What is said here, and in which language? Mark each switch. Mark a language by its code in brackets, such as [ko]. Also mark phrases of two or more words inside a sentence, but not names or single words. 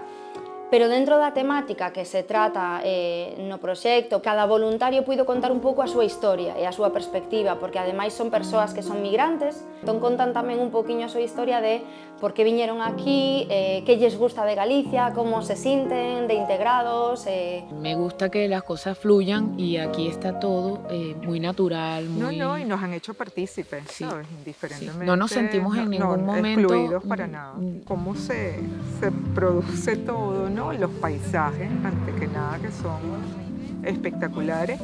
[gl] Pero dentro da temática que se trata no proxecto, cada voluntario puido contar un pouco a súa historia e a súa perspectiva, porque ademais son persoas que son migrantes, entón contan tamén un poquinho a súa historia de por que viñeron aquí, que lles gusta de Galicia, como se sinten de integrados. [es] Me gusta que las cosas fluyan y aquí está todo muy natural, muy... No, y nos han hecho partícipes, Sí, ¿sabes? Indiferentemente. sí. No nos sentimos en ningún momento excluidos para nada. Cómo se produce todo, ¿no? Los paisajes, antes que nada, que son espectaculares.